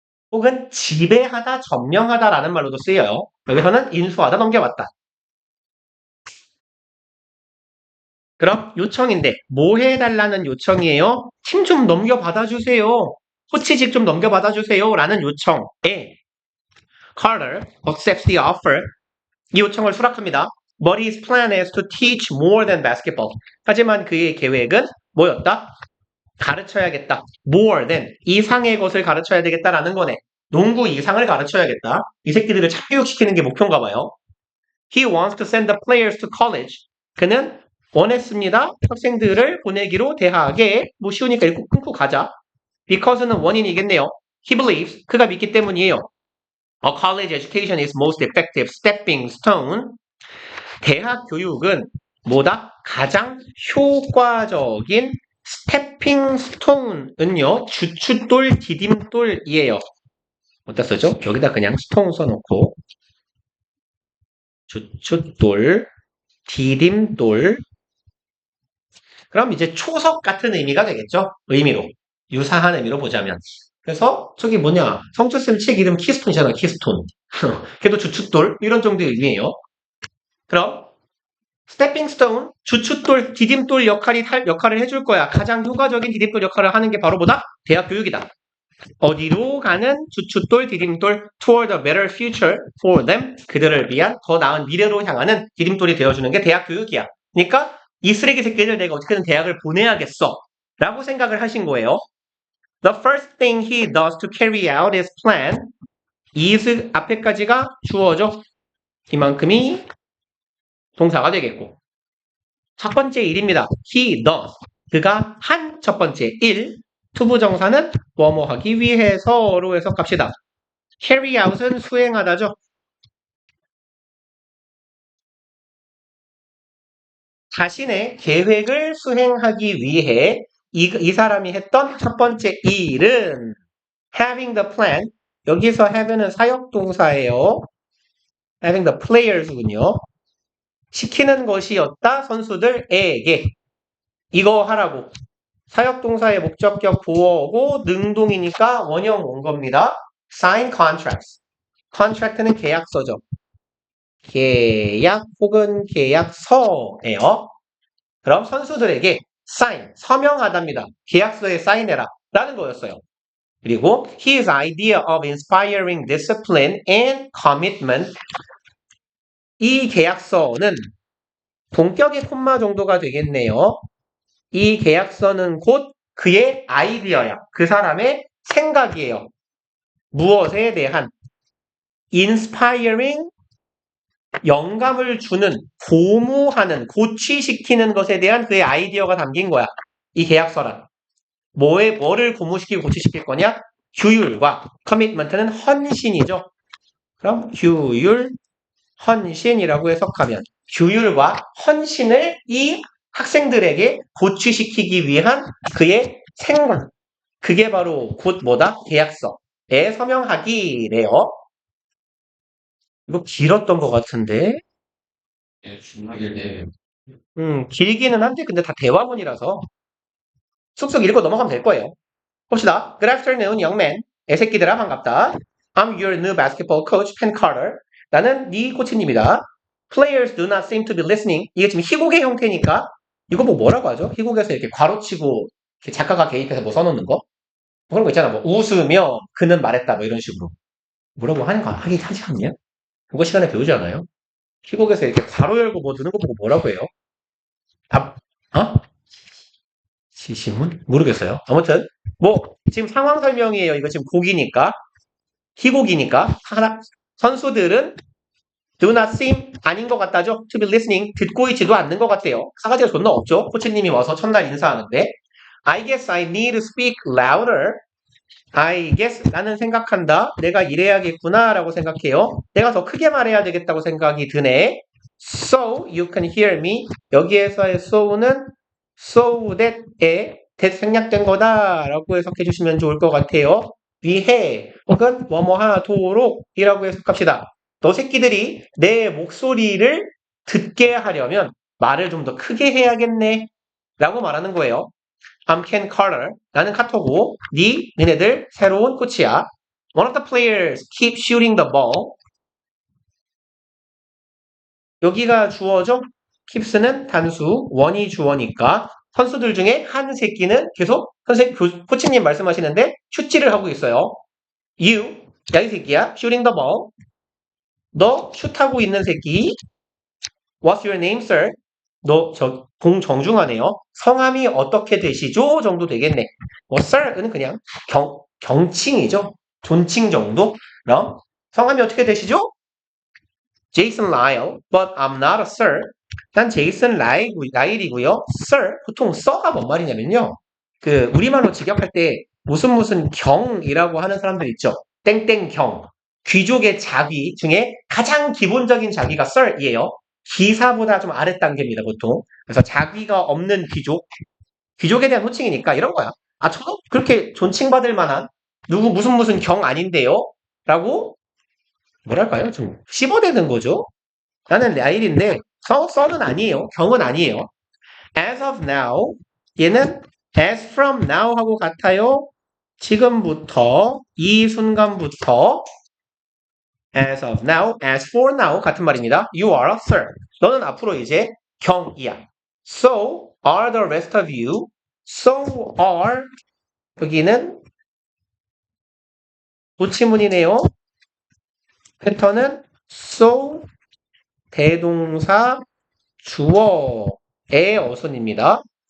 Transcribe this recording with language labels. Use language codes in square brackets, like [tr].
[ko] 혹은 지배하다, 점령하다라는 말로도 쓰여요. 여기서는 인수하다, 넘겨받다. 그럼 요청인데 뭐 해달라는 요청이에요? 팀 좀 넘겨받아 주세요. 코치직 좀 넘겨받아 주세요. 라는 요청에 [en] Carter accepts the offer. [ko] 이 요청을 수락합니다. [en] But his plan is to teach more than basketball. [ko] 하지만 그의 계획은 뭐였다? 가르쳐야겠다. [en] More than [ko] 이상의 것을 가르쳐야 되겠다라는 거네. 농구 이상을 가르쳐야겠다. 이 새끼들을 착교육시키는 게 목표인가 봐요. [en] He wants to send the players to college. [ko] 그는 원했습니다. 학생들을 보내기로 대학에 뭐 쉬우니까 읽고 끊고 가자. Because는 원인이겠네요. [en] He believes [ko] 그가 믿기 때문이에요. [en] A college education is most effective stepping stone. [ko] 대학 교육은 뭐다? 가장 효과적인 스태핑 스톤은요. 주춧돌 디딤돌이에요. 어디다 쓰죠? 여기다 그냥 스톤 써놓고 주춧돌 디딤돌. 그럼 이제 초석 같은 의미가 되겠죠? 의미로. 유사한 의미로 보자면. 그래서 저기 뭐냐. 성주쌤 책 이름 키스톤이잖아. 키스톤. 걔도 주춧돌 이런 정도의 의미예요. 그럼 스태핑 스톤, 주춧돌, 디딤돌 역할을 해줄 거야. 가장 효과적인 디딤돌 역할을 하는 게 바로 뭐다? 대학 교육이다. 어디로 가는 주춧돌, 디딤돌 [en] toward a better future for them. [ko] 그들을 위한 더 나은 미래로 향하는 디딤돌이 되어주는 게 대학 교육이야. 그러니까 이 쓰레기 새끼들 내가 어떻게든 대학을 보내야겠어. 라고 생각을 하신 거예요. [en] The first thing he does to carry out his plan is [ko] 앞에까지가 주어죠. 이만큼이 동사가 되겠고. 첫 번째 일입니다. [en] He does. [ko] 그가 한 첫 번째 일. 투부정사는 뭐뭐 하기 위해서로 해석합시다. carry out은 수행하다죠. 자신의 계획을 수행하기 위해 이 사람이 했던 첫 번째 일은 [en] having the plan. [ko] 여기서 have는 사역동사예요. [en] having the players군요. [ko] 시키는 것이었다. 선수들에게. 이거 하라고. 사역동사의 목적격 보어고 능동이니까 원형 온 겁니다. [en] sign contracts. [ko] contract는 계약서죠. 계약 혹은 계약서예요. 그럼 선수들에게 sign, 서명하답니다. 계약서에 사인해라 라는 거였어요. 그리고 [en] his idea of inspiring discipline and commitment. [ko] 이 계약서는 동격의 콤마 정도가 되겠네요. 이 계약서는 곧 그의 아이디어야. 그 사람의 생각이에요. 무엇에 대한 inspiring 영감을 주는, 고무하는, 고취시키는 것에 대한 그의 아이디어가 담긴 거야. 이 계약서란. 뭐를 고무시키고 고취시킬 거냐? 규율과 commitment는 헌신이죠. 그럼 규율, 헌신이라고 해석하면 규율과 헌신을 이 학생들에게 고취시키기 위한 그의 생각. 그게 바로 곧 뭐다? 계약서에 서명하기래요. 이거 길었던 것 같은데. 예, 중하길래. 길기는 한데 근데 다 대화문이라서 쑥쑥 읽고 넘어가면 될 거예요. 봅시다. [en] Good afternoon, young man. [ko] 애새끼들아 반갑다. [en] I'm your new basketball coach, Penn Carter. [ko] 나는 네 코치님이다. [en] Players do not seem to be listening. [ko] 이게 지금 희곡의 형태니까 이거 뭐라고 하죠? 희곡에서 이렇게 괄호치고 이렇게 작가가 개입해서 뭐 써놓는 거? 뭐 그런 거 있잖아. 뭐 웃으며 그는 말했다 뭐 이런 식으로. 뭐라고 하지 않냐? 그거 시간에 배우지 않아요? 희곡에서 이렇게 괄호 열고 뭐 두는 거 보고 뭐라고 해요? 어? 시시문? 모르겠어요. 아무튼 뭐 지금 상황 설명이에요. 이거 지금 곡이니까 희곡이니까 선수들은 [en] do not seem [ko] 아닌 것 같다죠? [en] to be listening [ko] 듣고 있지도 않는 것 같아요. 사가지가 존나 없죠? 코치님이 와서 첫날 인사하는데 [en] I guess I need to speak louder. I guess [ko] 나는 생각한다. 내가 이래야겠구나 라고 생각해요. 내가 더 크게 말해야 되겠다고 생각이 드네. [en] So you can hear me. [ko] 여기에서의 so는 so that에 that 생략된 거다 라고 해석해 주시면 좋을 것 같아요. 위해 혹은 뭐뭐 하도록 이라고 해석합시다. 너 새끼들이 내 목소리를 듣게 하려면 말을 좀 더 크게 해야겠네 라고 말하는 거예요. [en] I'm Ken Carter. [ko] 나는 카토고. 니네들 새로운 코치야. [en] One of the players keep shooting the ball. [ko] 여기가 주어죠? keeps는 단수, 원이 주어니까 선수들 중에 한 새끼는 계속 코치님 말씀하시는데 슛질을 하고 있어요. [en] You, [ko] 야 이 새끼야, [en] shooting the ball. [ko] 너 슛하고 있는 새끼. [en] What's your name, sir? [ko] 너 공 정중하네요. 성함이 어떻게 되시죠? 정도 되겠네. 뭐 sir은 그냥 경칭이죠. 존칭 정도. 그럼 성함이 어떻게 되시죠? [en] Jason Lyle, but I'm not a sir. [ko] 난 제이슨 라일이고요. sir, 보통 sir가 뭔 말이냐면요. 그 우리말로 직역할 때 무슨 경이라고 하는 사람들 있죠. 땡땡경. 귀족의 자귀 중에 가장 기본적인 자귀가 sir이에요. 기사보다 좀 아래 단계입니다, 보통. 그래서 자귀가 없는 귀족에 대한 호칭이니까 이런 거야. 아, 저도 그렇게 존칭받을 만한 무슨 경 아닌데요? 라고 뭐랄까요? 좀 씹어대는 거죠. 나는 라일인데 써는 아니에요. 경은 아니에요. [en] As of now, [ko] 얘는 [en] as from now [ko] 하고 같아요. 지금부터, 이 순간부터 [en] as of now, as for now [ko] 같은 말입니다. [en] You are a sir. [ko] 너는 앞으로 이제 경이야. [en] So are the rest of you. So are [ko] 여기는 도치문이네요. 패턴은 so 대동사 주어의 어순입니다.